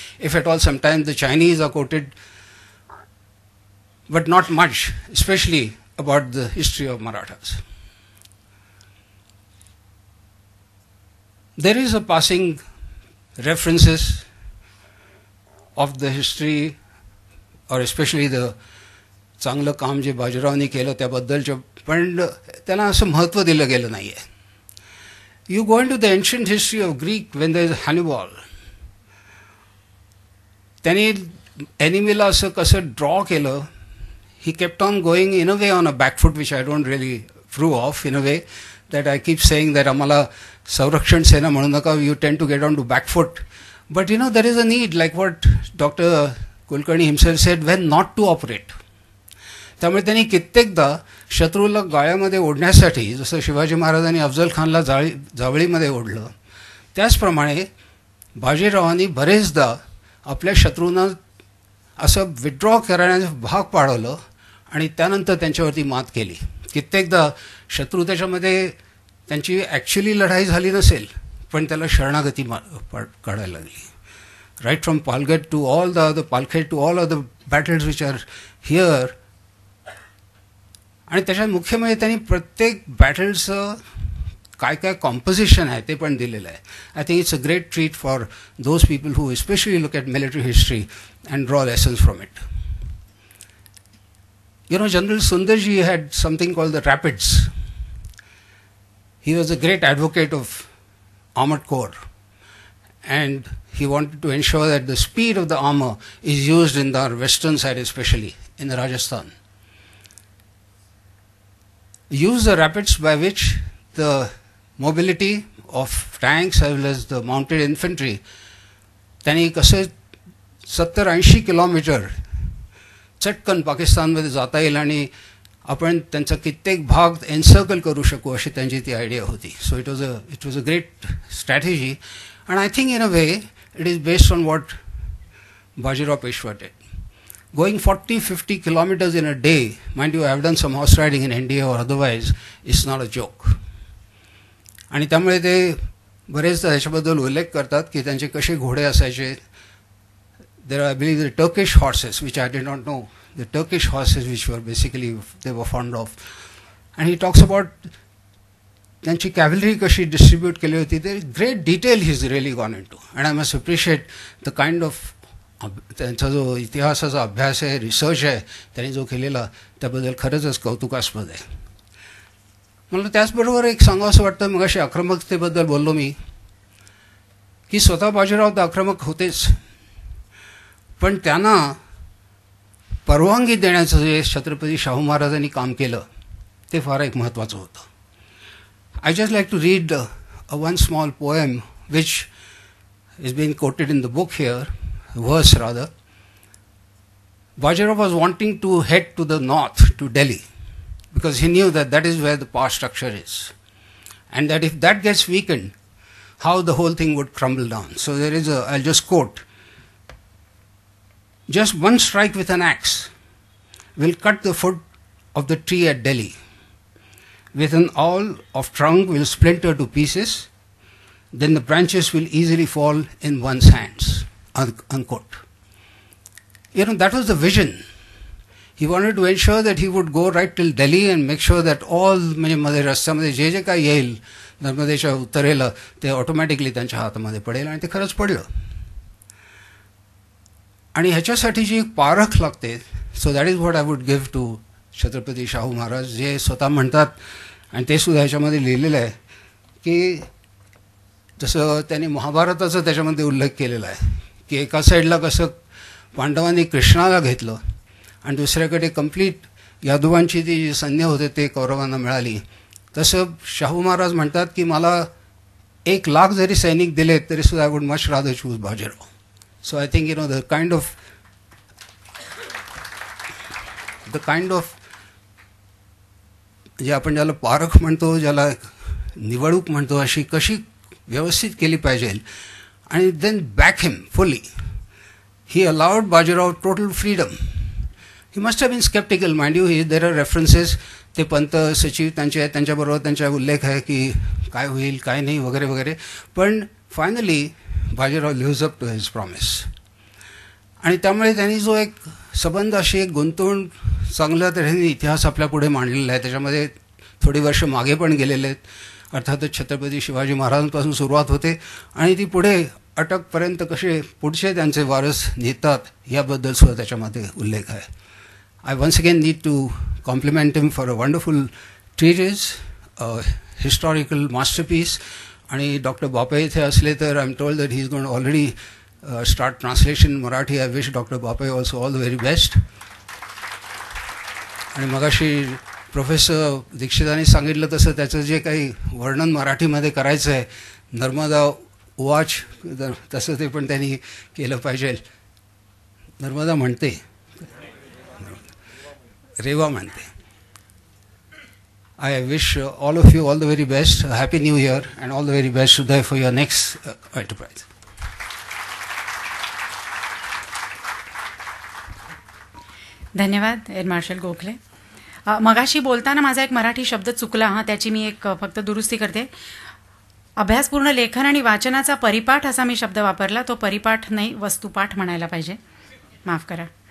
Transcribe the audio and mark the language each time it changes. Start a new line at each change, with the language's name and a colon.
English: If at all, sometimes the Chinese are quoted, but not much, especially about the history of Marathas. There is a passing references of the history or especially the
Marathi: चांगलं काम जे बाजीरावनी केलं त्याबद्दलचं, पण त्याला असं महत्त्व दिलं गेलं नाही आहे.
English: you go into the ancient history of Greek when there is Hannibal,
Marathi: त्यांनी एनिमीला असं कसं ड्रॉ केलं
English: he kept on going in a way on a back foot, which I don't really approve of, in a way that I keep saying that amala Saurakshan Sena
Marathi: म्हणू नका,
English: you tend to get on to back foot. But there is a need, like what Dr. Kulkarni himself said, when not to operate.
Marathi: त्यामुळे त्यांनी कित्येकदा शत्रूला गाळ्यामध्ये ओढण्यासाठी, जसं शिवाजी महाराजांनी अफजल खानला जावळीमध्ये ओढलं, त्याचप्रमाणे बाजीरावांनी बरेचदा आपल्या शत्रूंना असं विड्रॉ करण्याचं भाग पाडवलं आणि त्यानंतर त्यांच्यावरती मात केली. कित्येकदा शत्रू त्याच्यामध्ये त्यांची ॲक्च्युली लढाई झाली नसेल, पण त्याला शरणागती काढायला लागली.
English: Right from Palghar to all the other Palkhed to all other battles which are here.
Marathi: आणि त्याच्यात मुख्य म्हणजे त्यांनी प्रत्येक बॅटल्सचं काय काय कॉम्पोजिशन आहे ते पण दिलेलं आहे.
English: I think it's a great treat for those people who especially look at military history and draw lessons from it. General Sundarji had something called the Rapids. He was a great advocate of armored corps, and he wanted to ensure that the speed of the armor is used in the western side, especially in Rajasthan. Use the rapids by which the mobility of tanks as well as the mounted infantry,
Marathi: त्यांनी कसे 70-80 kilometre चटकन पाकिस्तानमध्ये जाता येईल आणि आपण त्यांचा कित्येक भाग एन्सर्कल करू शकू, अशी त्यांची ती आयडिया होती.
English: So it was a great strategy, and I think in a way it is based on what Bajirao Peshwa did. Going 40-50 kilometers in a day, mind you, I have done some horse riding in India or otherwise, is not a joke.
Marathi: आणि त्यामुळे ते बरेचदा त्याच्याबद्दल उल्लेख करतात की त्यांचे कसे घोडे असायचे.
English: There are, I believe, the Turkish horses, which I did not know. The Turkish horses, which were basically they were fond of. And he talks about
Marathi: त्यांची cavalry कशी distribute केली होती.
English: There is great detail he's really gone into. And I must appreciate the kind of
Marathi: त्यांचा जो इतिहासाचा अभ्यास आहे, research आहे त्यांनी जो केलेला, त्याबद्दल खरंच कौतुकास्पद आहे. मला त्याचबरोबर एक सांगावं असं वाटतं, मग अशी आक्रमकतेबद्दल बोललो मी, की स्वतः बाजीराव तर आक्रमक होतेच, पण त्यांना परवानगी देण्याचं जे छत्रपती शाहू महाराजांनी काम केलं ते फार एक महत्त्वाचं होतं.
English: I just like to read one small poem which is been quoted in the book here, verse rather. Bajirao was wanting to head to the north, to Delhi, because he knew that that is where the power structure is, and that if that gets weakened, how the whole thing would crumble down. So there is a, I'll just quote, just one strike with an axe will cut the foot of the tree at Delhi. With an awl of trunk will splinter to pieces, then the branches will easily fall in one's hands. Unquote. That was the vision. He wanted to ensure that he would go right till Delhi and make sure that all
Marathi: मध्ये रस्त्यामध्ये जे जे काही येईल नर्मदेच्या उत्तरेला ते automatically त्यांच्या हातामध्ये पडेल, आणि ते खरंच पडलं. आणि ह्याच्यासाठी जी पारख लागते,
English: so that is what I would give to
Marathi: Chhatrapati Shahu Maharaj, जे स्वतः म्हणतात, आणि ते सुद्धा ह्याच्यामध्ये लिहिलेलं आहे की जसं त्यांनी महाभारताचा त्याच्यामध्ये उल्लेख केलेला आहे की एका साईडला कसं पांडवांनी कृष्णाला घेतलं आणि दुसऱ्याकडे कंप्लीट यादवांची ती जी सैन्य होते ते कौरवांना मिळाली, तसं शाहू महाराज म्हणतात की मला 1,00,000 जरी सैनिक दिले तरी सुद्धा
English: I would much rather choose
Marathi: Bajirao.
English: so I think the kind of
Marathi: जे आपण ज्याला पारख म्हणतो, ज्याला निवडणूक म्हणतो, अशी कशी व्यवस्थित केली पाहिजे.
English: And then back him fully. He allowed Bajirao total freedom. He must have been skeptical, mind you. There are references.
Marathi: ते पंत सचिव त्यांच्याबरोबर त्यांचा उल्लेख आहे की काय होईल काय नाही वगैरे वगैरे, पण
English: Finally Bajirao lives up to his promise.
Marathi: आणि त्यामुळे त्यांनी जो एक संबंध अशी एक गुंतवून चांगल्या तऱ्हेने इतिहास आपल्या पुढे मांडलेला आहे. त्याच्यामध्ये थोडी वर्ष मागे पण गेलेले आहेत. अर्थातच छत्रपती शिवाजी महाराजांपासून सुरुवात होते आणि ती पुढे अटकपर्यंत कसे पुढचे त्यांचे वारस नेतात याबद्दल सुद्धा त्याच्यामध्ये उल्लेख आहे.
English: I once again need to compliment him for a wonderful treatise, historical masterpiece.
Marathi: आणि डॉक्टर बापे इथे असले तर
English: I am told that he is going already start translation in Marathi. I wish doctor Bape also all the very best.
Marathi: आणि मगाशी professor दीक्षितांनी सांगितलं तसं त्याचं जे काही वर्णन मराठीमध्ये करायचं आहे, नर्मदा वाच तसं ते पण त्यांनी केलं पाहिजे. नर्मदा म्हणते, रेवा म्हणते.
English: I wish all of you all the very best, a happy new year, and all the very best Uday for your next enterprise.
Marathi: धन्यवाद एअर मार्शल गोखले. मगाशी बोलताना माझा एक मराठी शब्द चुकला, त्याची मी एक फक्त दुरुस्ती करते. अभ्यासपूर्ण लेखन आणि वाचनाचा परिपाठ असा मी शब्द वापरला, तो परिपाठ नाही वस्तुपाठ म्हणायला पाहिजे, माफ करा.